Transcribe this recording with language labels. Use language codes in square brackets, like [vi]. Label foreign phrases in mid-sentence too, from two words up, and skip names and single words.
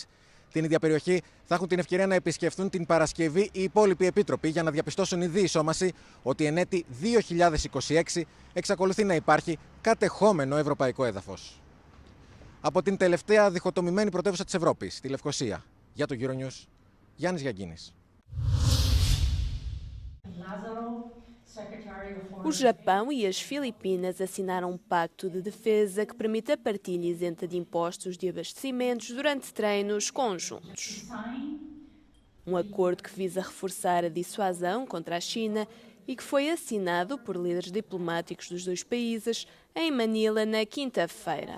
[el] Την ίδια περιοχή θα έχουν την ευκαιρία να επισκεφθούν την Παρασκευή οι υπόλοιποι επίτροποι για να διαπιστώσουν η διεισόμαση ότι εν έτη 2026 εξακολουθεί να υπάρχει κατεχόμενο ευρωπαϊκό έδαφος. Από την τελευταία διχοτομημένη πρωτεύουσα της Ευρώπης, τη Λευκοσία, για το Euronews, Γιάννης Γιαγκίνης. [pt] O Japão e as Filipinas assinaram um pacto de defesa que permite a partilha isenta de impostos de abastecimentos durante treinos conjuntos. Um acordo que visa reforçar a dissuasão contra a China e que foi assinado por líderes diplomáticos dos dois países em Manila na quinta-feira.